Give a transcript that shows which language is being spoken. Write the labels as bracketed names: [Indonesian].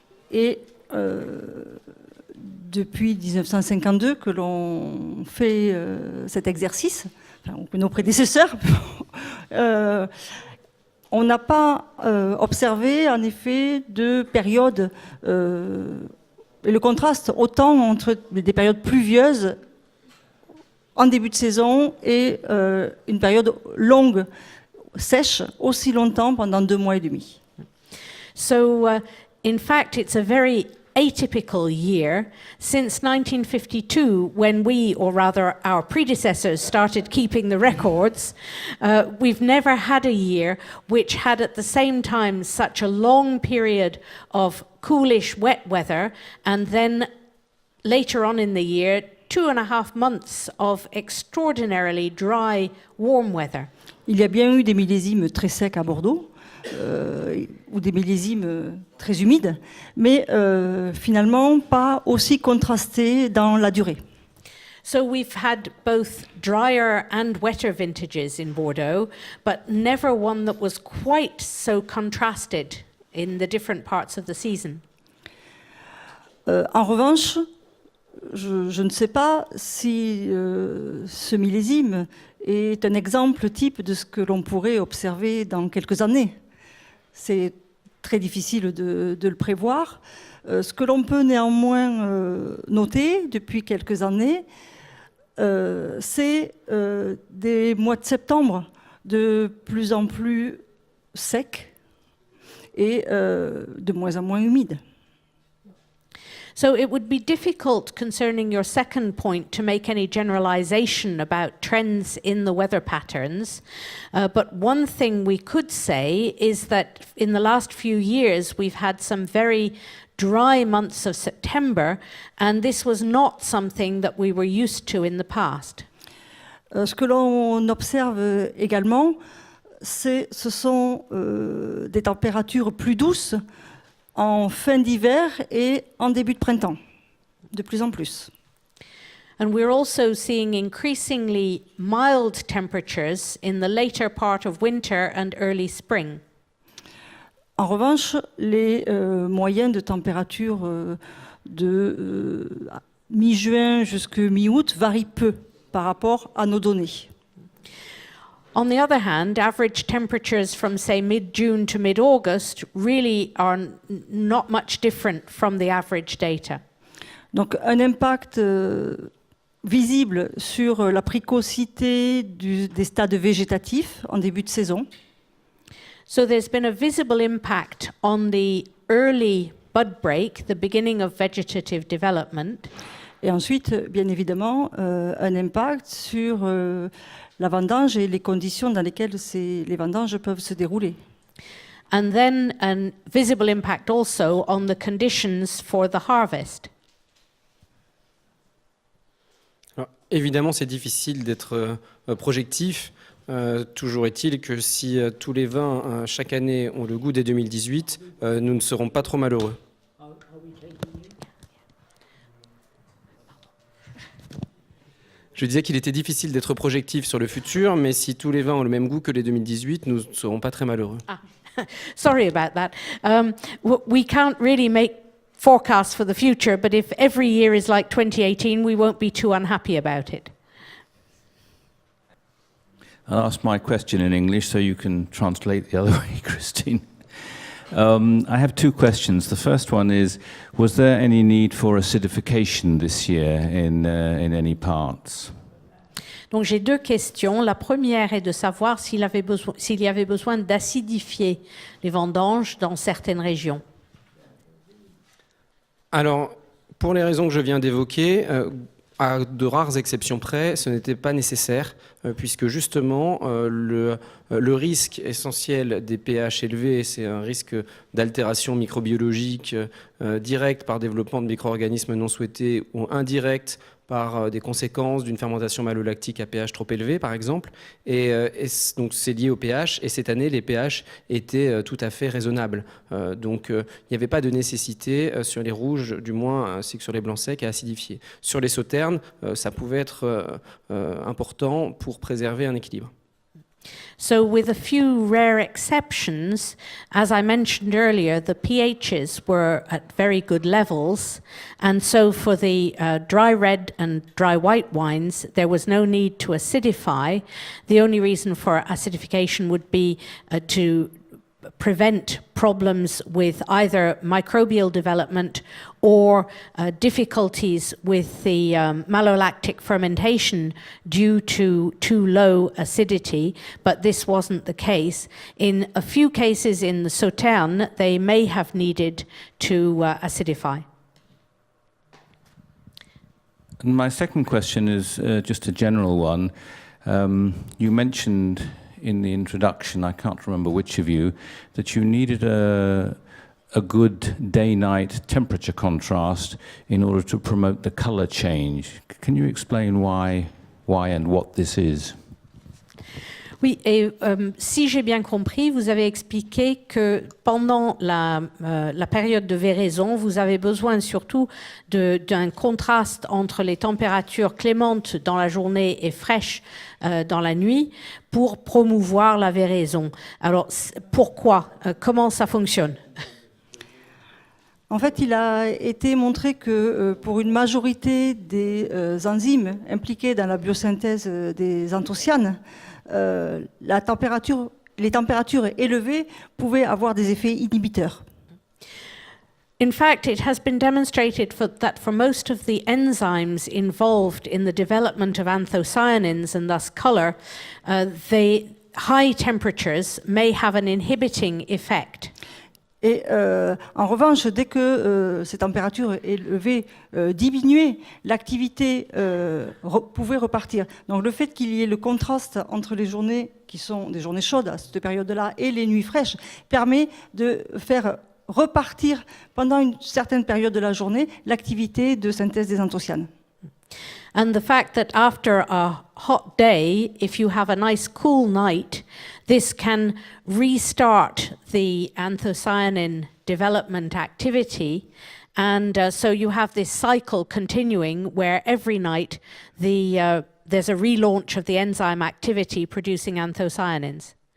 [French] Et depuis 1952 que l'on fait cet exercice, ou que nos prédécesseurs, on n'a pas observé en effet de périodes, et le contraste autant entre des périodes pluvieuses en début de saison et une période longue, sèche, aussi longtemps pendant 2 mois et demi. [English] So, in fact, it's a very atypical year since 1952, when we, or rather our predecessors, started keeping the records. We've never had a year which had at the same time such a long period of coolish wet weather, and then later on in the year 2.5 months of extraordinarily dry, warm weather. [French] Il y a bien eu des millésimes très secs à Bordeaux, ou des millésimes très humides, mais finalement pas aussi contrastés dans la durée. [English] So we've had both drier and wetter vintages in Bordeaux, but never one that was quite so contrasted in the different parts of the season. [French] En revanche, je ne sais pas si ce millésime est un exemple type de ce que l'on pourrait observer dans quelques années. c'est très difficile de le prévoir. Ce que l'on peut néanmoins noter depuis quelques années, c'est des mois de septembre de plus en plus secs et de moins en moins humides. [English] So it would be difficult concerning your second point to make any generalization about trends in the weather patterns. But one thing we could say is that in the last few years, we've had some very dry months of September, and this was not something that we were used to in the past. [French] Ce que l'on observe également, ce sont des températures plus douces en fin d'hiver et en début de printemps, de plus en plus. [English] And we're also seeing increasingly mild temperatures in the later part of winter and early spring. [French] En revanche, les moyennes de température de mi-juin jusqu'à mi-août varient peu par rapport à nos données. [English] On the other hand, average temperatures from, say, mid-June to mid-August really are not much different from the average data. [French] Donc un impact visible sur la précocité des stades végétatifs en début de saison. [English] So there's been a visible impact on the early bud break, the beginning of vegetative development. [French] Et ensuite, bien évidemment, un impact sur la vendange et les conditions dans lesquelles les vendanges peuvent se dérouler. [English] And then a visible impact also on the conditions for the harvest. [French] Alors, évidemment, c'est difficile d'être projectif. Toujours est-il que si tous les vins chaque année ont le goût des 2018, nous ne serons pas trop malheureux. Je disais qu'il était difficile d'être projectif sur le futur, mais si tous les vins ont le même goût que les 2018, nous ne serons pas très malheureux. [English] Sorry about that. We can't really make forecasts for the future, but if every year is like 2018, we won't be too unhappy about it. I'll ask my question in English so you can translate the other way, Christine. I have two questions. The first one is, was there any need for acidification this year in any parts? [French] Donc j'ai deux questions. La première est de savoir s'il y avait besoin d'acidifier les vendanges dans certaines régions. Alors, pour les raisons que je viens d'évoquer, à de rares exceptions près, ce n'était pas nécessaire, puisque justement, le risque essentiel des pH élevés, c'est un risque d'altération microbiologique directe par développement de micro-organismes non souhaités ou indirect par des conséquences d'une fermentation malolactique à pH trop élevé, par exemple. Et donc, c'est lié au pH. Et cette année, les pH étaient tout à fait raisonnables. Donc, il n'y avait pas de nécessité sur les rouges, du moins, ainsi que sur les blancs secs, à acidifier. Sur les sauternes, ça pouvait être important pour préserver un équilibre. [English] So with a few rare exceptions, as I mentioned earlier, the pHs were at very good levels. And so for the dry red and dry white wines, there was no need to acidify. The only reason for acidification would be to prevent problems with either microbial development or difficulties with the malolactic fermentation due to too low acidity, but this wasn't the case. In a few cases in the Sauternes, they may have needed to acidify. And my second question is just a general one. You mentioned in the introduction, I can't remember which of you, that you needed a good day-night temperature contrast in order to promote the color change. Can you explain why and what this is? [French] Oui, et si j'ai bien compris, vous avez expliqué que pendant la période de véraison, vous avez besoin surtout d'un contraste entre les températures clémentes dans la journée et fraîches dans la nuit pour promouvoir la véraison. Alors, pourquoi? Comment ça fonctionne? En fait, il a été montré que pour une majorité des enzymes impliquées dans la biosynthèse des anthocyanes, la température les températures élevées pouvaient avoir des effets inhibiteurs. [English] In fact, it has been demonstrated that for most of the enzymes involved in the development of anthocyanins and thus color, the high temperatures may have an inhibiting effect. [French] Et en revanche, dès que ces températures élevées diminuaient, l'activité pouvait repartir. Donc le fait qu'il y ait le contraste entre les journées qui sont des journées chaudes à cette période-là et les nuits fraîches permet de faire repartir pendant une certaine période de la journée l'activité de synthèse des anthocyanes. [English] And the fact that after a hot day, if you have a nice cool night, this can restart the anthocyanin development activity. And so you have this cycle continuing where every night there's a relaunch of the enzyme activity producing anthocyanins.